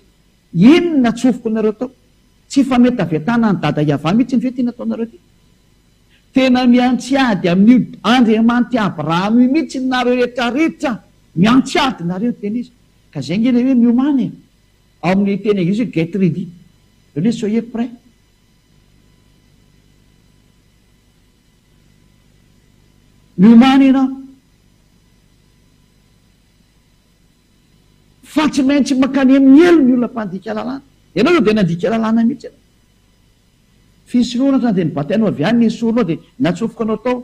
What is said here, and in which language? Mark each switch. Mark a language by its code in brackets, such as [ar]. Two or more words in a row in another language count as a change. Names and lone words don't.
[mg] Inona tsofoko nareo tao? Tsy fa mety avy atana ny dada Iava mihitsy ny fety nataonareo ty. Tena miantsiady amin'io Andriamanitra Abrahama mihitsy nareo rehetrarehetra miantsiady nareo teny izy. Ka zay nge le hoe miomany ao amin'ny teny anglisy hoe [en] get ready. [fr] Le soyez prêt. [mg] Miomany ianao. Fa tsy maintsy makany amin'ny elo ny olona mpandika lalàna. Ianao io dia nandika lalàna mihitsy ianao. Fisoloana zany dia nibatainao avy any nesoronao dia natsofoka anao tao.